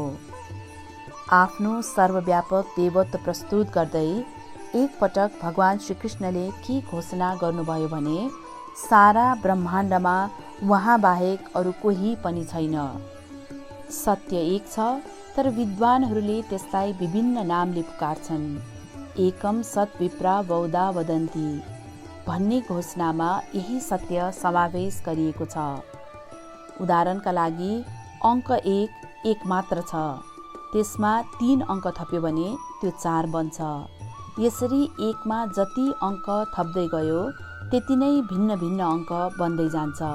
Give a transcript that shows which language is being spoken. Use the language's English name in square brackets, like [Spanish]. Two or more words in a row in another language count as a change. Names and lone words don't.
[Nepali] आफ्नो सर्वव्यापक देवत्व प्रस्तुत गर्दै एकपटक भगवान श्रीकृष्णले के घोषणा गर्नुभयो भने सारा ब्रह्माण्डमा उहाँ बाहेक अरू कोही पनि छैन। सत्य एक छ, तर विद्वानहरूले त्यसलाई विभिन्न नामले पुकार्छन्। [Sanskrit] एकम सत् विप्रा बहुधा वदन्ति [Nepali] भन्ने घोषणामा यही सत्य समावेश गरिएको छ। उदाहरणका लागि अङ्क एक मात्र छ, त्यसमा 3 अङ्क थप्यो भने त्यो 4 बन्छ। यसरी एकमा जति अङ्क थप्दै गयो त्यति नै भिन्न भिन्न अङ्क बन्दै जान्छ।